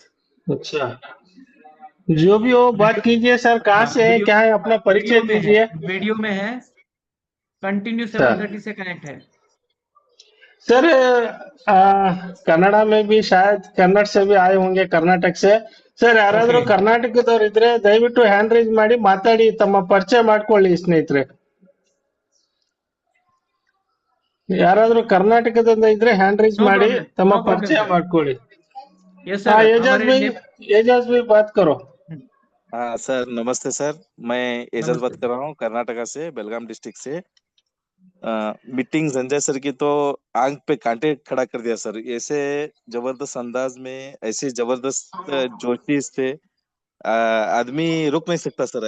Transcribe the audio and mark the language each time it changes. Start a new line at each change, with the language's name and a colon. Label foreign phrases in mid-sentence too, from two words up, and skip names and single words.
Hindi: अच्छा, जो भी हो बात कीजिए सर। कहाँ हाँ, से है, क्या है, अपना परिचय दीजिए। वीडियो में है, कंटिन्यू सर 7:30 से कनेक्ट है। सर कन्नड़ा में भी शायद, कन्नड़ से भी आए होंगे, कर्नाटक से।
Kannada: ಸರ್ ಯಾರಾದ್ರೂ
English: Okay.
Kannada: ಕರ್ನಾಟಕದವ್ರು ಇದ್ರೆ ದಯವಿಟ್ಟು
English: hand raise
Kannada: ಮಾಡಿ ಮಾತಾಡಿ, ತಮ್ಮ ಪರಿಚಯ ಮಾಡ್ಕೊಳ್ಳಿ ಸ್ನೇಹಿತರೆ. ಯಾರಾದ್ರೂ ಕರ್ನಾಟಕದಿಂದ ಇದ್ರೆ
English: hand raise No
Kannada: ಮಾಡಿ
English: problem.
Kannada: ತಮ್ಮ
English: No problem,
Kannada: ಪರಿಚಯ
English: sir.
Kannada: ಮಾಡ್ಕೊಳ್ಳಿ.
English: Yes
Hindi: हाँ
English: sir.
Hindi: एजाज भाई बात करो. हाँ सर, नमस्ते सर। मैं एजाज नमस्ते। बात कर रहा हूँ कर्नाटका से, बेलगाम डिस्ट्रिक्ट से। मीटिंग संजय सर की तो आंख पे कांटे खड़ा कर दिया सर। ऐसे जबरदस्त अंदाज में, ऐसे जबरदस्त जोशी से आदमी रुक नहीं सकता सर।